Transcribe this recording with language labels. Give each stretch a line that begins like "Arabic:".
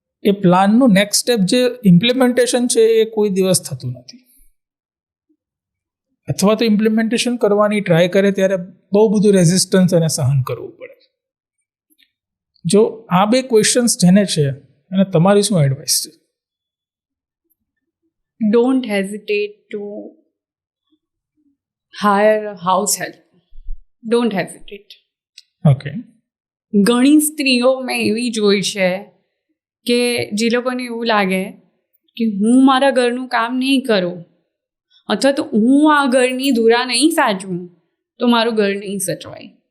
Gujarati: એ પ્લાનનું next step જે implementation છે એ કોઈ દિવસ થતું નથી, અથવા તો ઇમ્પ્લિમેન્ટેશન કરવાની ટ્રાય કરે ત્યારે બહુ બધું રેઝિસ્ટન્સ અને સહન કરવું પડે. જો આ બે ક્વેશ્ચન્સ જેને છે અને તમારી શું એડવાઇસ છે?
English: Don't hesitate to hire a house help. Don't hesitate. Okay.
Gujarati: ઘણી સ્ત્રીઓ મેં એવી જોઈ છે કે જે લોકોને એવું લાગે કે હું મારા ઘરનું કામ નહીં કરું અથવા તો હું આ ઘરની ધુરા નહીં સાચવું તો મારું ઘર નહીં સચવાય.